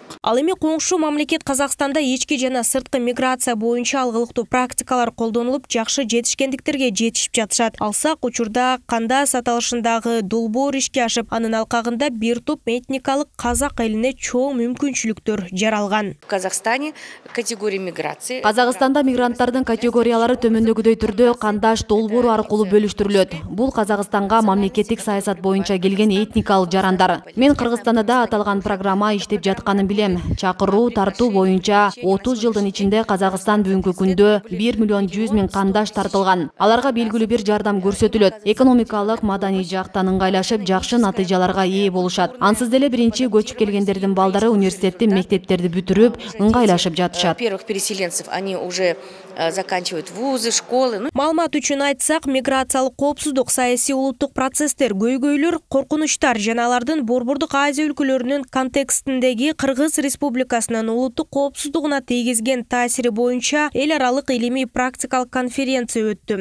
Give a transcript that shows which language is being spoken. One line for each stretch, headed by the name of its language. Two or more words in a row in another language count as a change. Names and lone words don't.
Kyrgyz: Ал эми коңшу мамлекет Казакстанда ички жана сырткы миграция боюнча алгылыктуу практикалар колдонулуп, жакшы жетишкендиктерге жетишип жатышат. Алсак учурда Кандас аталышындагы долбоор ишке ашып, анын алкагында бир топ этникалык казак элине чоң мүмкүнчүлүктөр жаралган.
Russian: В Казахстане категория миграции.
Kyrgyz: Казакстанда мигранттардын категориялары төмөндөгүдөй түрдө Кандаш долбоору аркылуу бөлүштүрүлөт. Бул Казакстанга мамлекеттик саясат боюнча келген этникалык жарандар. Мен Кыргызстанда да аталган программа иштеп жатканын билем. Чакыруу тартуу боюнча 30 жылдын ичинде Казакстан бүгүнкү күндө 1 миллион 100 миң кандаш тартылган. Аларга белгилүү бир жардам көрсөтүлөт. Экономикалык, маданий жактан ыңгайлашып, жакшы натыйжаларга ээ болушат. Ансыз деле биринчи көчүп келгендердин балдары университетти, мектептерди бүтүрүп, ыңгайлашып жатышат.
Russian: Первых переселенцев они уже заканчивают вузы, школы.
Kyrgyz: Маалымат үчүн айтсак, миграциялык коопсуздук, саясий улуттук процесстер, көйгөйлөр, коркунучтар жана алардын Борбордук Азия өлкөлөрүнүн контекстиндеги Кыргыз Республикасынын улуттук коопсуздугуна тийгизген таасири боюнча эл аралык илимий практикалык конференция өттү.